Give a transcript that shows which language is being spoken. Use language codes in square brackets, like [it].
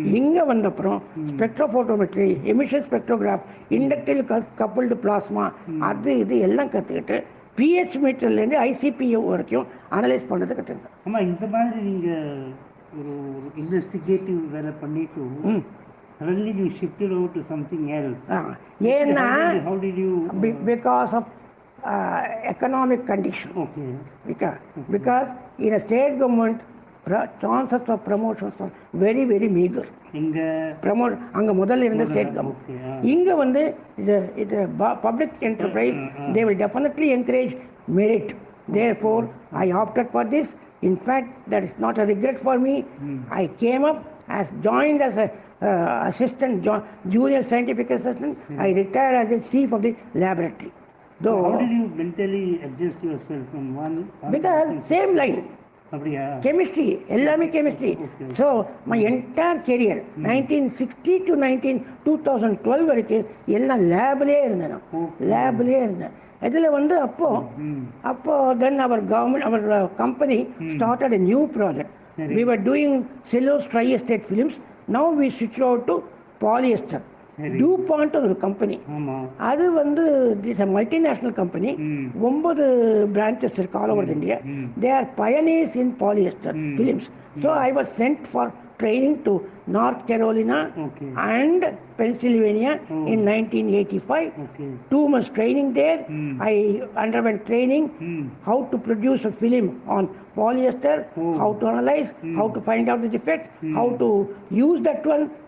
[ta] இங்கே வந்தப்புறம் spectrophotometry, emission spectrograph, inductive coupled plasma, அது இது எல்லாம் கற்றுக்கிட்டு பிஹெச் மீட்டர்லேருந்து ஐசிபிஓ வரைக்கும் அனலைஸ் பண்ணுறது கற்றுக்கிட்டேன். ஆமாம், இந்த மாதிரி நீங்கள் ஒரு இன்வெஸ்டிகேட்டிவ் வேலை பண்ணிட்டு [en] suddenly you shifted over to something else. [ta] ஏன்னா [en] How did you because of economic condition. Okay. Because in a state government chances of promotions are very very meager. [ta] இங்க ப்ரமோட் அங்கே முதல்ல இருந்த ஸ்டேட் கவர்மெண்ட். இங்கே வந்து இது public enterprise, [en] They will definitely encourage merit. Therefore I opted for this. In fact, that is not a regret for me. I came up as joined as a assistant, junior scientific assistant. I retired as the chief of the laboratory. So how did you mentally adjust yourself from one because same line, [ta] அப்படியா? chemistry, எல்லாமே chemistry. [en] So my entire career [ta] 1960 to 2012 வரைக்கும் எல்லாம் லேப்லேயே இருந்தேன். லேப்லேயே இருந்தேன். இதில் வந்து அப்போ [en] then our government, our company started a new project. We were doing cellulose tri-estate films. Now we switched out to polyester. [ta] DuPont ஒரு கம்பெனி, அது வந்து it's [en] a multinational company. 9 branches [ta] இருக்கு [en] all over India. They are pioneers in polyester films. So I was sent for training to North Carolina and Pennsylvania in 1985. 2 months training there. I underwent training how to produce a film on polyester, how to analyze, how to find out the defects, how to use that one.